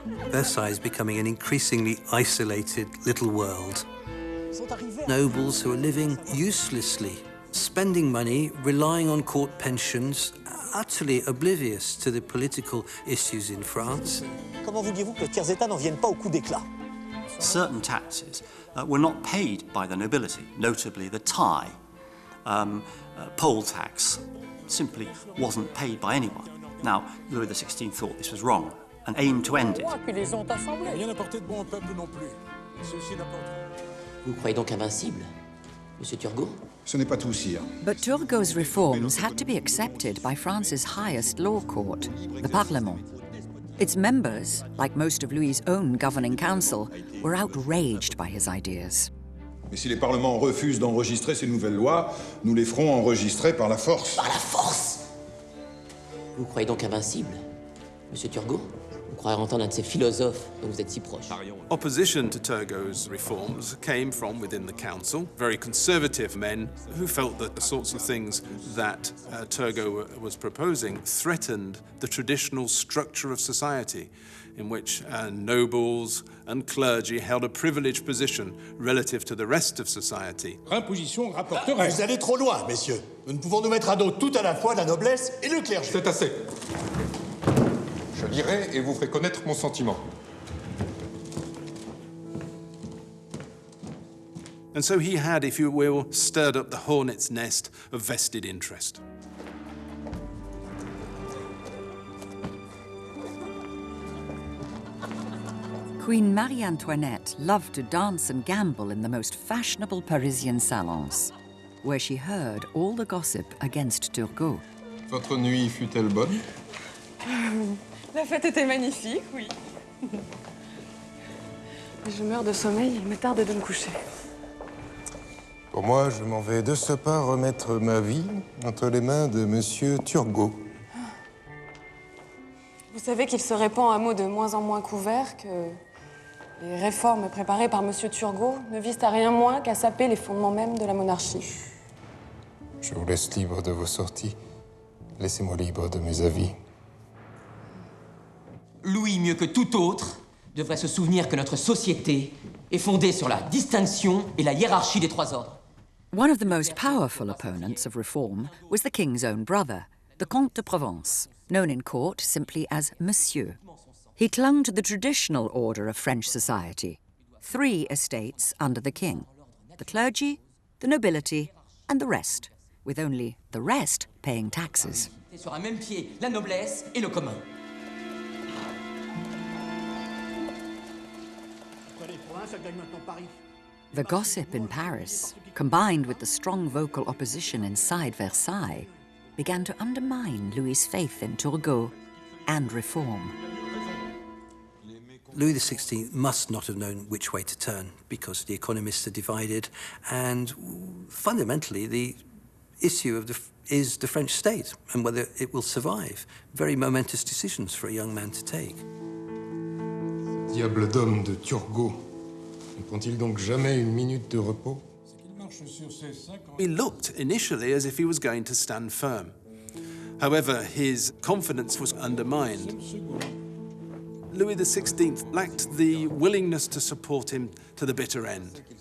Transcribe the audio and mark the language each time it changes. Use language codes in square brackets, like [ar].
[en] Versailles is becoming an increasingly isolated little world. Nobles who are living uselessly spending money, relying on court pensions, utterly oblivious to the political issues in France. [fr] Comment vouliez-vous que les tiers états n'en viennent pas au coup d'éclat? [en] Certain taxes were not paid by the nobility, notably the tie. Poll tax simply wasn't paid by anyone. Now, Louis XVI thought this was wrong and aimed to end it. [fr] Vous croyez donc invincible, Monsieur Turgot? Ce n'est pas tout, sire. [en] But Turgot's reforms had to be accepted by France's highest law court, the Parlement. Its members, like most of Louis's own governing council, were outraged by his ideas. [fr] Mais si les parlements refusent d'enregistrer ces nouvelles lois, nous les ferons enregistrer par la force. Par la force? Vous croyez donc invincible, Monsieur Turgot? Vous croyez entendre un de ces philosophes dont vous êtes si proche? [en] Opposition to Turgot's reforms came from within the council, very conservative men who felt that the sorts of things that Turgot was proposing threatened the traditional structure of society, in which nobles and clergy held a privileged position relative to the rest of society. [fr] Imposition rapporterait. Vous allez trop loin, messieurs. Nous ne pouvons nous mettre à dos tout à la fois la noblesse et le clergé. C'est assez. Je lirai et vous ferai connaître mon sentiment. [en] And so he had, if you will, stirred up the hornet's nest of vested interest. Queen Marie Antoinette loved to dance and gamble in the most fashionable Parisian salons, where she heard all the gossip against Turgot. [fr] Votre nuit fut-elle bonne? La fête était magnifique, oui. Je meurs de sommeil, il me tarde de me coucher. Pour moi, je m'en vais de ce pas remettre ma vie entre les mains de Monsieur Turgot. Vous savez qu'il se répand un mot de moins en moins couvert que les réformes préparées par Monsieur Turgot ne visent à rien moins qu'à saper les fondements mêmes de la monarchie. Je vous laisse libre de vos sorties. Laissez-moi libre de mes avis. Louis, mieux que tout autre, devrait se souvenir que notre société est fondée sur la distinction et la hiérarchie des trois ordres. [en] One of the most powerful opponents of reform was the king's own brother, the Comte de Provence, known in court simply as Monsieur. He clung to the traditional order of French society, 3 estates under the king: the clergy, the nobility, and the rest, with only the rest paying taxes. [fr] Sur un même pied, la noblesse et le commun. [en] The gossip in Paris, combined with the strong vocal opposition inside Versailles, began to undermine Louis's faith in Turgot and reform. Louis XVI must not have known which way to turn because the economists are divided, and fundamentally the issue of is the French state and whether it will survive. Very momentous decisions for a young man to take. [fr] Diable d'homme de Turgot. Ne prend-il donc jamais une minute de repos? [en] He looked initially as if he was going to stand firm. However, his confidence was undermined. Louis XVI lacked the willingness to support him to the bitter end.